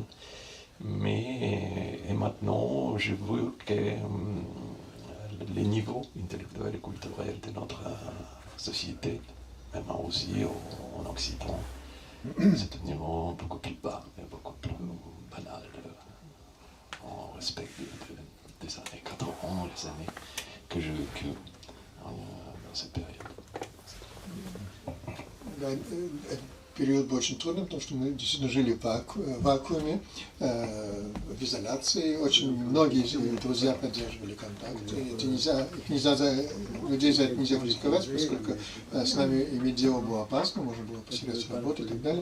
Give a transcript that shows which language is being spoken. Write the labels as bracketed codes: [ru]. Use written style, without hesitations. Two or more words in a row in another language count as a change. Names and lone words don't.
[fr] Mais et maintenant, je vois que les niveaux intellectuels et culturels de notre société, même aussi en Occident, c'est un niveau beaucoup plus bas, beaucoup plus banal. On respecte des années 80, les années que j'ai vécues dans cette période. [ru] Период был очень трудный, потому что мы действительно жили в вакууме, в изоляции. Очень многие друзья поддерживали контакты. Людей за это нельзя критиковать, поскольку с нами иметь дело было опасно, можно было потерять работу и так далее.